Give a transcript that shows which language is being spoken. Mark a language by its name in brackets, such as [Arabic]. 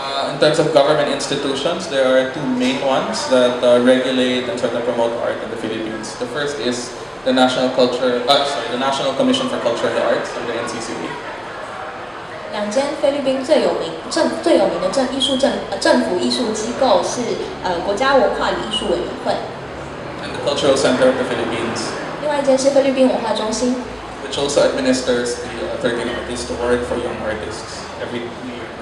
[English] In terms of government institutions, there are 2 main ones that regulate and sort of promote art in the Philippines. The first is the National Commission for Culture and the Arts, or the NCCA. [Chinese] 2间菲律宾最有名的政府艺术机构是国家文化与艺术委员会。 [English] And the Cultural Center of the Philippines. [Chinese] 另外一间是菲律宾文化中心 [English] which also administers the 13 Artist Award for young artists every 2 years.